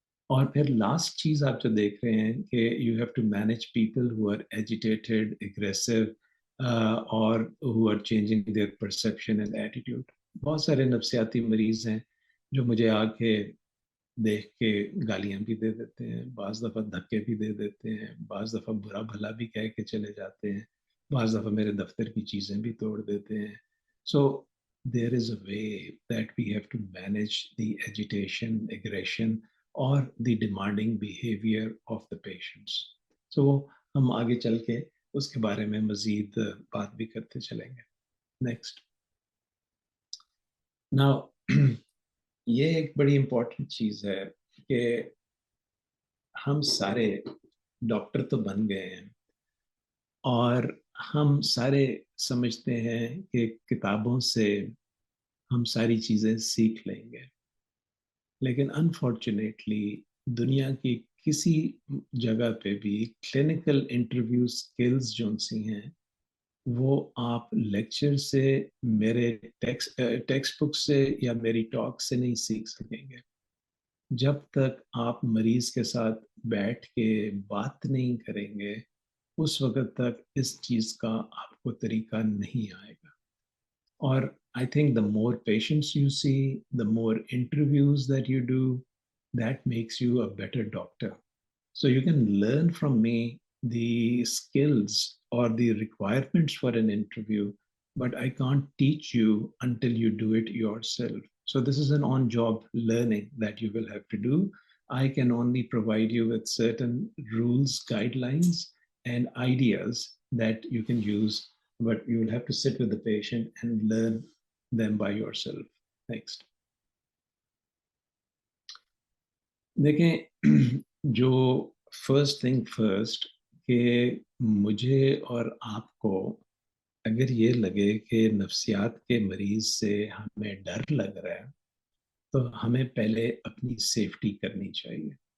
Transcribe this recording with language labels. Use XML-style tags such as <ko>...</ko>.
<ur>اور پھر لاسٹ چیز آپ جو دیکھ رہے ہیں کہ</ur> <en>You have to manage people who are agitated, aggressive اور who are changing their perception and attitude.</en> <ur>بہت سارے نفسیاتی مریض ہیں جو مجھے آ کے دیکھ کے گالیاں بھی دے دیتے ہیں، بعض دفعہ دھکے بھی دے دیتے ہیں، بعض دفعہ برا بھلا بھی کہہ کے چلے جاتے ہیں، بعض دفعہ میرے دفتر کی چیزیں بھی توڑ دیتے ہیں.</ur> <en>So there is a way that we have to manage the agitation, aggression or the demanding behavior of the patients.</en> <ur>So ہم آگے چل کے اس کے بارے میں مزید بات بھی کرتے چلیں گے. نیکسٹ. Now یہ ایک بڑی امپورٹنٹ چیز ہے کہ ہم سارے ڈاکٹر تو بن گئے ہیں اور ہم سارے سمجھتے ہیں کہ کتابوں سے ہم ساری چیزیں سیکھ لیں گے، لیکن انفارچونیٹلی دنیا کی کسی جگہ پہ بھی کلینکل انٹرویو سکلز جو سی ہیں وہ آپ لیکچر سے، میرے ٹیکسٹ بک سے یا میری ٹاک سے نہیں سیکھ سکیں گے. جب تک آپ مریض کے ساتھ بیٹھ کے بات نہیں کریں گے اس وقت تک اس چیز کا آپ کو طریقہ نہیں آئے گا.</ur> <en>اور I think the more patients you see, the more interviews that you do, that makes you a better doctor. So you can learn from me the skills or the requirements for an interview, but I can't teach you until you do it yourself. So this is an on-job learning that you will have to do. I can only provide you with certain rules, guidelines, and ideas that you can use, but you will have to sit with the patient and learn them by yourself. Next.</en> <ur>دیکھیں جو first thing first کہ مجھے اور آپ کو اگر یہ لگے کہ نفسیات کے مریض سے ہمیں ڈر لگ رہا ہے تو ہمیں پہلے اپنی سیفٹی کرنی چاہیے.</ur>